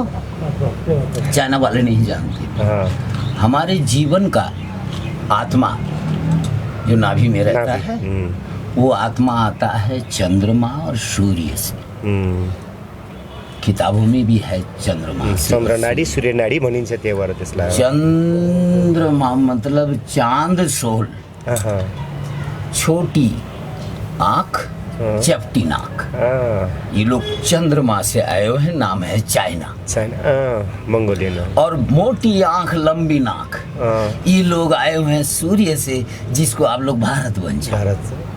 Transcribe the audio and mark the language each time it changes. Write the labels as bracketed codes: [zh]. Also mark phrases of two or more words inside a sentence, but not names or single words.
[hi] चाइना वाले नहीं जानते। हमारे जीवन का आत्मा जो नाभि में रहता है, वो आत्मा आता है चंद्रमा और सूर्य से। किताबों में भी है चंद्रमा, [ne] चंद्रनाड़ी, सूर्यनाड़ी भनिन्छ त्यहीबाट त्यसलाई। [hi] चंद्रमा मतलब चांद सोल, छोटी आँख, चपटी नाक। ये लोग चंद्रमा से आए हुए हैं, नाम है चाइना। मंगोलियन। और मोटी आंख, लंबी नाक, ये लोग आए हुए हैं सूर्य से, जिसको आप लोग भारत बन जाए।